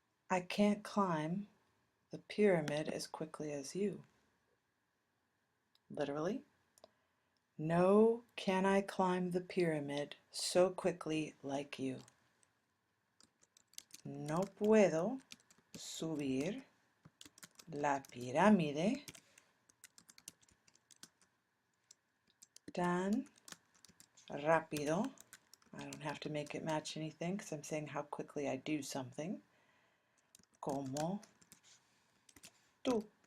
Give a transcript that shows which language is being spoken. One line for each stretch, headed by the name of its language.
English: I can't climb the pyramid as quickly as you. Literally, no can I climb the pyramid so quickly like you.
Spanish: No puedo subir la pirámide tan rápido.
English: I don't have to make it match anything because I'm saying how quickly I do something.
Spanish: Como tú.